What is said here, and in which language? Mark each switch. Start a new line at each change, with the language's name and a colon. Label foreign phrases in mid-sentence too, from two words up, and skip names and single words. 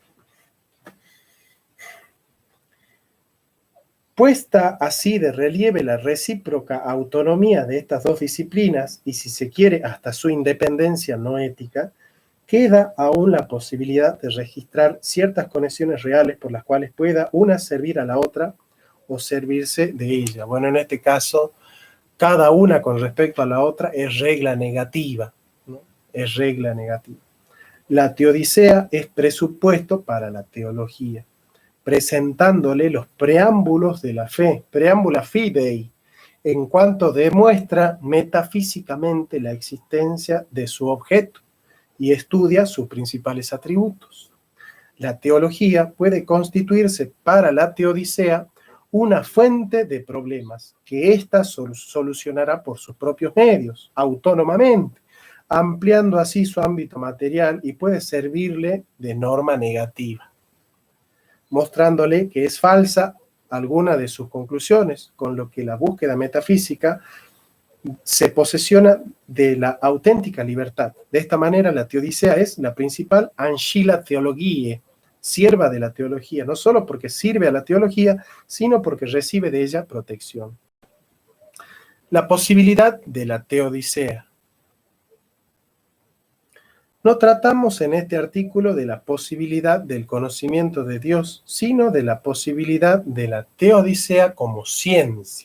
Spanish: Puesta así de relieve la recíproca autonomía de estas dos disciplinas y, si se quiere, hasta su independencia no ética, queda aún la posibilidad de registrar ciertas conexiones reales por las cuales pueda una servir a la otra o servirse de ella. Bueno, en este caso, cada una con respecto a la otra es regla negativa, ¿no? Es regla negativa. La teodicea es presupuesto para la teología, presentándole los preámbulos de la fe,
Latin: preámbula fidei,
Spanish: en cuanto demuestra metafísicamente la existencia de su objeto y estudia sus principales atributos. La teología puede constituirse para la teodicea una fuente de problemas que ésta solucionará por sus propios medios, autónomamente, ampliando así su ámbito material y puede servirle de norma negativa, mostrándole que es falsa alguna de sus conclusiones, con lo que la búsqueda metafísica se posesiona de la auténtica libertad. De esta manera, la teodicea es la principal
Latin: ancilla theologiae,
Spanish: sierva de la teología, no solo porque sirve a la teología, sino porque recibe de ella protección. La posibilidad de la teodicea. No tratamos en este artículo de la posibilidad del conocimiento de Dios, sino de la posibilidad de la teodicea como ciencia.